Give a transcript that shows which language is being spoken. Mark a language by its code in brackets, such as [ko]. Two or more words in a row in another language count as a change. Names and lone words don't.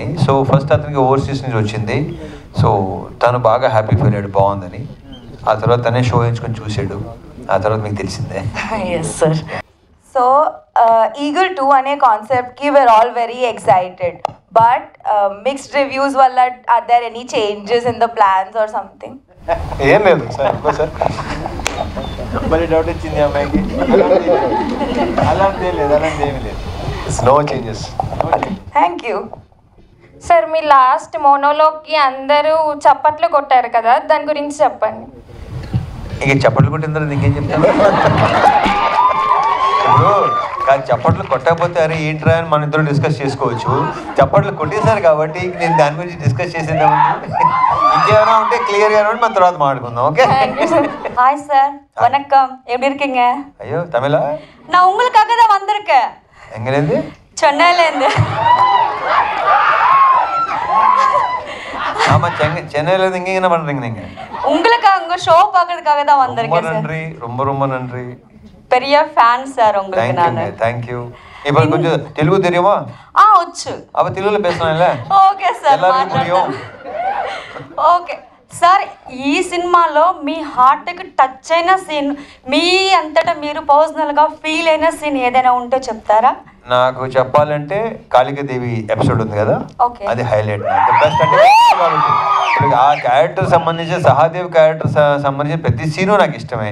[te] సో ఫస్ట్ అతనికి ఓవర్సీస్ నుంచి వచ్చింది. సో తను బాగా [en] happy feel [te] అయ్యాడు, బాగుందని. ఆ తర్వాత తనే షో ఎంచుకొని చూసాడు, ఆ తర్వాత మీకు తెలిసిందే. [en] Yes sir. So Eagle 2 [te] అనే కాన్సెప్ట్కి [en] we are all very excited, but mixed reviews valla are there any changes in the plans or something? [te] ఏం లేదు సార్, సార్ మళ్ళీ డౌట్ వచ్చింది అమ్మాయికి. అలాంటి లేదు, అలాంటి ఏమీ లేదు. [en] no changes. thank you [te] సార్, మీ [en] last monologue [te] అందరూ చప్పట్లు కొట్టారు కదా, దాని గురించి చెప్పండి. ఇక చప్పట్లు కొట్టిన తర్వాత ఇంకేం చెప్తాను? ఇప్పుడు కాదు, చప్పట్లు కొట్టకపోతే అరే ఏంట్రా అని మన ఇద్దరు డిస్కస్ చేసుకోవచ్చు. చప్పట్లు కొట్టేశారు కాబట్టి నేను దాని గురించి డిస్కస్ చేసేద్దామండి. ఇంకేమైనా ఉంటే క్లియర్గా మన తర్వాత మాట్లాడుకుందాం. ఓకే. [en] Hi sir, వணக்கம், [ta] எப்படி இருக்கீங்க? [te] అయ్యో తమిళ? [ta] நான் உங்களுக்காக தான் வந்திருக்கேன். எங்கேருந்து? சென்னையிலேருந்து. ஆமா, சென்னையிலேருந்து இங்கே என்ன பண்ணுறீங்க நீங்கள்? உங்களுக்காக உங்கள் ஷோ பார்க்கறதுக்காக தான் வந்திருக்கேன் சார். நன்றி, ரொம்ப ரொம்ப நன்றி. பெரிய ஃபேன் சார் உங்களுக்கு. நான் தேங்க்யூ. இப்போ கொஞ்சம் தெலுங்கு தெரியுமா? [te] వచ్చు. [ta] அப்போ தெலுங்குல பேசலாம்ல? [en] okay sir, [ta] எல்லாருக்கும் புரியும். [en] okay sir. [te] ఈ సినిమాలో మీ [en] heart touch [te] అయిన సీన్, మీ అంతటా మీరు [en] personal feel [te] అయిన సీన్ ఏదైనా ఉంటే చెప్తారా? నాకు చెప్పాలంటే కాళికాదేవి ఎపిసోడ్ ఉంది కదా, అది హైలైట్. బెస్ట్ అంటే ఇప్పుడు ఆ క్యారెక్టర్ సంబంధించి, సహాదేవ్ క్యారెక్టర్ సంబంధించి ప్రతి సీను నాకు ఇష్టమే.